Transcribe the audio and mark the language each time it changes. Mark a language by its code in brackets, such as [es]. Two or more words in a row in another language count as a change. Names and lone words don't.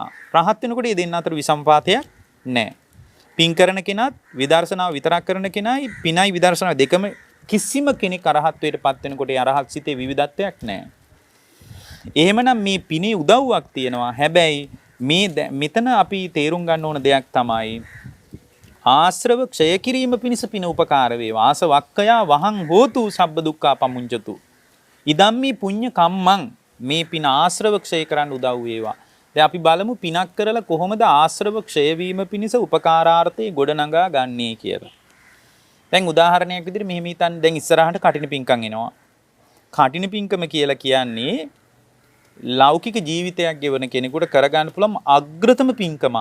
[si] රහත් වෙනකොට මේ දෙන්න අතර විසම්පාතයක් නැහැ. පින් කරන කෙනාත් විදර්ශනාව විතරක් කරන කෙනායි පිනයි විදර්ශනාව දෙකම කිසිම කෙනෙක් අරහත්ත්වයට පත් වෙනකොට ඒ අරහත් සිතේ විවිධත්වයක් නැහැ. එහෙමනම් මේ පිනේ උදව්වක් තියෙනවා. හැබැයි මෙතන අපි තේරුම් ගන්න ඕන දෙයක් තමයි ආශ්‍රව ක්ෂය කිරීම පිණිස පින උපකාර වේවා. [pi] ආසවක්ඛයා වහං හෝතු සබ්බ දුක්ඛා පමුංචතු. ඉදම්මි පුඤ්ඤ කම්මං [si] මේ පින ආශ්‍රව ක්ෂය කරන්න උදව් වේවා. දැන් අපි බලමු පිනක් කරලා කොහොමද ආශ්‍රව ක්ෂය වීම පිණිස උපකාරාර්ථේ ගොඩනගා ගන්නේ කියලා. දැන් උදාහරණයක් විදිහට මෙහෙම හිතන්න දැන් ඉස්සරහට කටින පිංකම් එනවා. කටින පිංකම කියලා කියන්නේ ලෞකික ජීවිතයක් ගෙවන කෙනෙකුට කරගන්න පුළුවන් අග්‍රතම පිංකමක්.